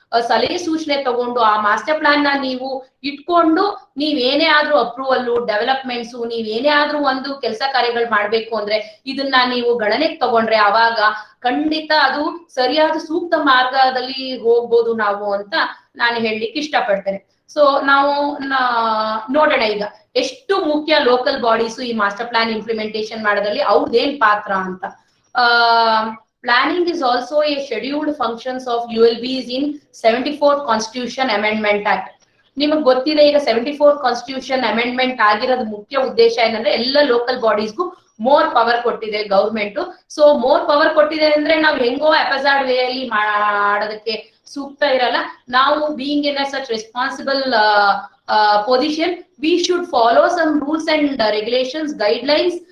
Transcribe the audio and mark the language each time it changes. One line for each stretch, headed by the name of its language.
Kannada: ಸಲಹೆ ಸೂಚನೆ ತಗೊಂಡು ಆ ಮಾಸ್ಟರ್ ಪ್ಲಾನ್ ನ ನೀವು ಇಟ್ಕೊಂಡು ನೀವೇನೇ ಆದ್ರೂ ಅಪ್ರೂವಲ್ ಡೆವಲಪ್ಮೆಂಟ್ಸ್ ನೀವೇನೇ ಆದ್ರೂ ಕೆಲಸ ಕಾರ್ಯಗಳು ಮಾಡ್ಬೇಕು ಅಂದ್ರೆ ಇದನ್ನ ನೀವು ಗಣನೆಗೆ ತಗೊಂಡ್ರೆ ಅವಾಗ ಖಂಡಿತ ಅದು ಸರಿಯಾದ ಸೂಕ್ತ ಮಾರ್ಗದಲ್ಲಿ ಹೋಗ್ಬೋದು ನಾವು ಅಂತ ನಾನು ಹೇಳಲಿಕ್ಕೆ ಇಷ್ಟಪಡ್ತೇನೆ. ಸೊ ನಾವು ನೋಡೋಣ ಈಗ ಎಷ್ಟು ಮುಖ್ಯ ಲೋಕಲ್ ಬಾಡೀಸ್ ಈ ಮಾಸ್ಟರ್ ಪ್ಲಾನ್ ಇಂಪ್ಲಿಮೆಂಟೇಷನ್ ಮಾಡೋದ್ರಲ್ಲಿ ಅವ್ರದ್ದೇನ್ ಪಾತ್ರ ಅಂತ.
English: Planning is also a scheduled functions of ULBs in 74th Constitution Amendment Act.
Kannada: ನಿಮಗೆ ಗೊತ್ತಿದೆ ಈಗ 74th Constitution Amendment ಆಗಿರೋದು ಮುಖ್ಯ ಉದ್ದೇಶ ಏನಂದ್ರೆ ಎಲ್ಲ ಲೋಕಲ್ ಬಾಡೀಸ್ಗೂ ಮೋರ್ ಪವರ್ ಕೊಟ್ಟಿದೆ ಗೌರ್ಮೆಂಟ್. ಸೊ ಮೋರ್ ಪವರ್ ಕೊಟ್ಟಿದೆ ಅಂದ್ರೆ ನಾವು ಹೆಂಗೋ ಹ್ಯಾಪಜಾರ್ಡ್ ವೇ ಅಲ್ಲಿ ಮಾಡೋದಕ್ಕೆ ಸೂಕ್ತ ಇರಲ್ಲ.
English: ನಾವು being in such responsible position, we should follow some rules and regulations, guidelines.